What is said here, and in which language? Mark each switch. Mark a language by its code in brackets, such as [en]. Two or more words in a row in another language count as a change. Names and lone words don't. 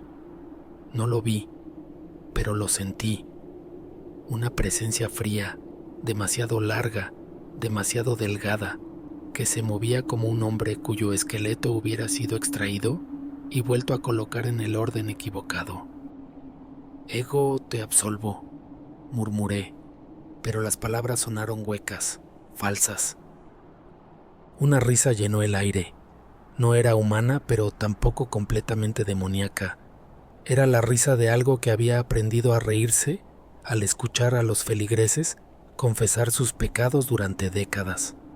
[es] No lo vi, pero lo sentí. Una presencia fría, demasiado larga, demasiado delgada, que se movía como un hombre cuyo esqueleto hubiera sido extraído y vuelto a colocar en el orden equivocado. [la] Ego, te absolvo, murmuré, [es] pero las palabras sonaron huecas, falsas. Una risa llenó el aire. No era humana, pero tampoco completamente demoníaca. Era la risa de algo que había aprendido a reírse al escuchar a los feligreses confesar sus pecados durante décadas.